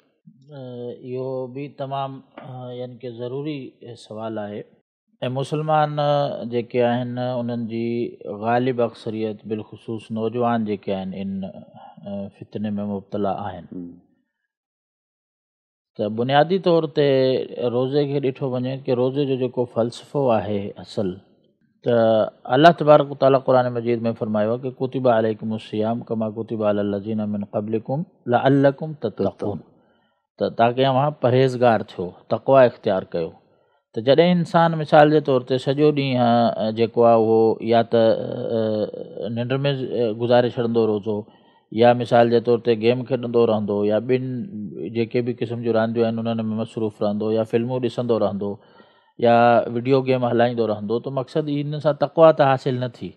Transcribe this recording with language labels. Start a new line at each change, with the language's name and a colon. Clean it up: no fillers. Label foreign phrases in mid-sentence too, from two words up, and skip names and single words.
Sindhi: इहो बि तमामु यानी कि ज़रूरी सुवालु आहे ऐं मुस्लमान जेके आहिनि उन्हनि जी ग़ालिब अक्सरियत बिलख़ुसूस नौजवान जेके आहिनि इन फितने में मुब्तला आहिनि। त बुनियादी तौर ते रोज़े खे ॾिठो वञे कि रोज़े जो जेको फ़लसफ़ो आहे असल, त अल्लाह तबारक तआला क़ुरान मजीद में फ़रमायो आहे कि
Arabic: كتب عليكم الصيام كما كتب على الذين من قبلكم لعلكم تتقون,
Sindhi: त ताकि तव्हां परहेज़गार थियो, तक़वा इख़्तियार कयो। त जॾहिं इंसानु मिसाल जे तौर ते सॼो ॾींहुं जेको आहे उहो या त निंड में गुज़ारे छॾंदो रोज़ो, या मिसाल जे तौर ते गेम खेॾंदो रहंदो, या ॿिनि जेके बि क़िस्म जूं रांदियूं आहिनि उन्हनि में मसरूफ़ रहंदो, या फिल्मूं ॾिसंदो रहंदो, या वीडियो गेम हलाईंदो रहंदो, त मक़सदु इन सां तक़वा त हासिलु न थी।